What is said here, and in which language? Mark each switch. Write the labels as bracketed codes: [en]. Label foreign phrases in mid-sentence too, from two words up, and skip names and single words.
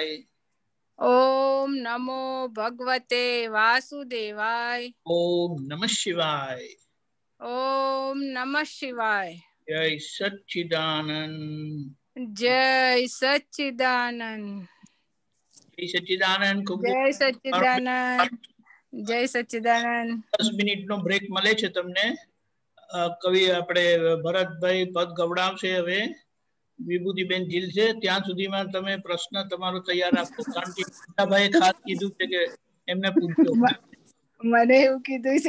[sa] ओम नमो भगवते वासुदेवाय, ओम नमः शिवाय, ओम नमः शिवाय। जय सच्चिदानंद, जय सच्चिदानंद, जय सच्चिदानंद। खूब जय खूब सच्चिदानंद, जय सच्चिदानंद। [gu] 10 મિનિટનો બ્રેક મળે છે તમને. કવિ આપણે ભરતભાઈ પદ ગવડાવશે. હવે વિભૂતિબેન જીલ છે ત્યાં સુધીમાં તમે પ્રશ્ન તમારો તૈયાર રાખો, કારણ કે ભાઈ ખાસ કીધું છે કે એમને પૂછજો. મને એવું કીધું છે